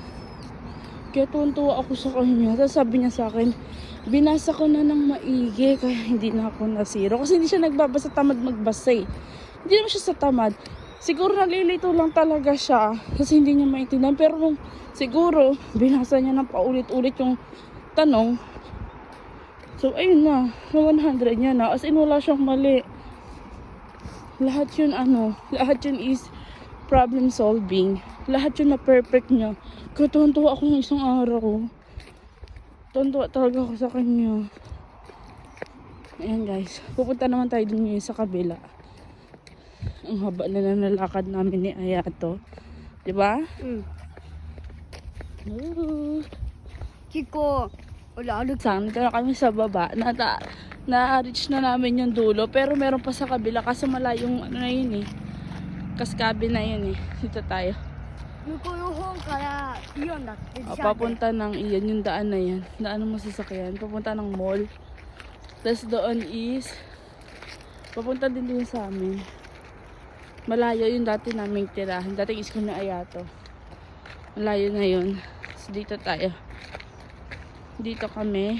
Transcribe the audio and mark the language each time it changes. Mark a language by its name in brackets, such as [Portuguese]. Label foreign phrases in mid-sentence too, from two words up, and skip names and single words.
[Filipino] Kaya tuwan-tuwa ako sa kanya. Tapos sabi niya sa akin, binasa ko na ng maigi kaya hindi na ako nasiro. Kasi hindi siya nagbabasa, tamad magbasa eh. Hindi naman siya sa tamad. Siguro nalilito lang talaga siya kasi hindi niya maintindihan. Pero nung siguro, binasa niya ng paulit-ulit yung tanong. So ayun na, 100 niya na. As in, wala siyang mali. Lahat yun is [English] problem solving. [Filipino] Lahat yun na perfect niya. Kaya tuwan-tuwa ako ng isang araw. Tuwan-tuwa talaga ako sa kanya. Ayan guys, pupunta naman tayo dun ngayon sa kabila. Ang haba na nalakad namin ni Ayato. Diba? Hello. Kiko, wala alok. Dito na kami sa baba. Na-reach na namin yung dulo. Pero meron pa sa kabila kasi malayong ano na yun eh. Kaskabi na yun eh. Dito tayo. [Japanese] 向こうの方からイオンだって [Filipino] Papunta ng iyan, yung daan na yan. Daan ng masasakyan. Papunta ng mall. Tapos doon is papunta din sa amin. Malayo yung dati naming tirahan. Dating school na Ayato. Malayo na yun. So dito tayo. Dito kami.